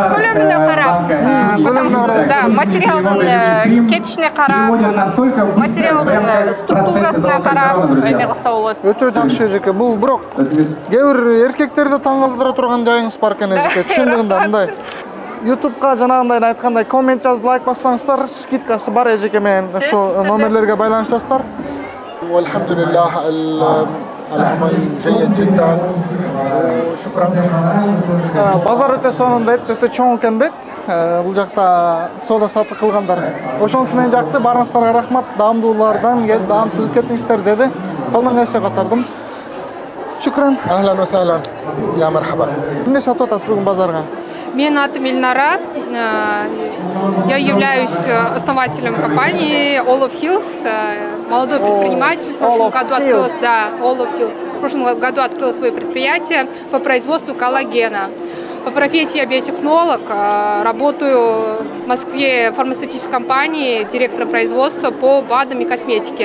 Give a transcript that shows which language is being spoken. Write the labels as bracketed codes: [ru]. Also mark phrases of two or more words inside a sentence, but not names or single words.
[ky] Көлөмүнө карап, материалдын кетишине карап, материалдын структурасына карап эме кылса болот. Өтө жакшы эжеке. Бул бирок кээ бир эркектерди таң калтыра турган жайыңыз бар экен эжеке. Түшүндүгүндө мындай. YouTube'га жанагындай айткандай коммент жазып лайк бассаңыздар, скидкасы бар эжеке менен ошо номерлерге байланышасыздар. [ar] والحمدلله العمل جيد جدا وشكرا. [ky] Базар өтө сонун дейт, өтө чоң экен дейт. Бул жакта соода сатык кылгандар. Ошонусу менен жакты, барыңыздарга рахмат. Даамдуулардан даам сызып кеттиңиздер деди. Колдон келсе катардым. Шукран. [ar] اهلا وسهلا يا مرحبا. [ky] Эмне сатып атасыз бүгүн базарга? [ru] Меня зовут Ильнара. Я являюсь основателем компании Olive Hills, молодой предприниматель. В прошлом году открылось, Olive Hills. В прошлом году открыла свое предприятие по производству коллагена. По профессии я биотехнолог, работаю в Москве в фармацевтической компании директором производства по БАДам и косметике.